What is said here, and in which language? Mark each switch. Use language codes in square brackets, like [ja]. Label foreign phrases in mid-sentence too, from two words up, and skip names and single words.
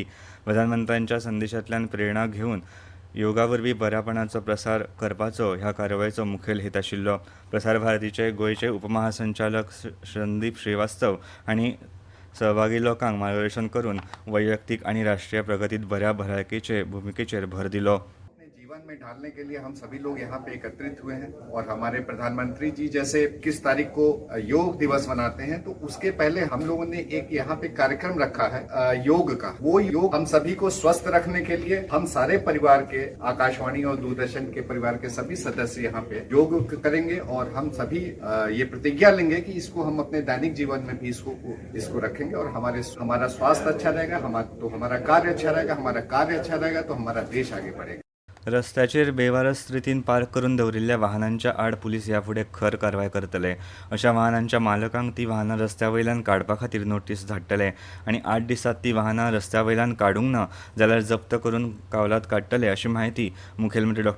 [kok] प्रधानमंत्र्यांच्या संदेशांतल्यान प्रेरणा घेवन योगा वरवीं बऱ्यापणाचो प्रसार करपाचो ह्या कार्यावळीचो मुखेल हेत आशिल्लो. प्रसार भारतीचे गोंयचे उपमहासंचालक संदीप श्रीवास्तव हांणी सहभागी लोकांक मार्गदर्शन करून वैयक्तीक आनी राष्ट्रीय प्रगतीत बऱ्या भलायकेचे भूमिकेचेर भर दिलो. [hi] जीवन में ढालने के लिए हम सभी लोग यहाँ पे एकत्रित हुए हैं और हमारे प्रधानमंत्री जी जैसे 21 तारीख को योग दिवस मनाते हैं, तो उसके पहले हम लोगों ने एक यहाँ पे कार्यक्रम रखा है योग का. वो योग हम सभी को स्वस्थ रखने के लिए हम सारे परिवार के, आकाशवाणी और दूरदर्शन के परिवार के सभी सदस्य यहाँ पे योग करेंगे और हम सभी ये प्रतिज्ञा लेंगे कि इसको हम अपने दैनिक जीवन में भी इसको रखेंगे और हमारा स्वास्थ्य अच्छा रहेगा, तो हमारा कार्य अच्छा रहेगा, हमारा कार्य अच्छा रहेगा तो हमारा देश आगे बढ़ेगा. [kok] रस्त्याचेर बेवारस रितीन पार्क करून दवरिल्ल्या वाहनांच्या आड पुलीस ह्या फुडें खर कारवाय करतले. अशा वाहनांच्या मालकांक ती वाहनां रस्त्या वयल्यान काडपा खातीर नोटीस धाडटले आनी 8 दिसांत ती वाहनां रस्त्या वयल्यान काडूंक ना जाल्यार जप्त करून कावलात काडटले, अशी माहिती मुखेलमंत्री डॉ.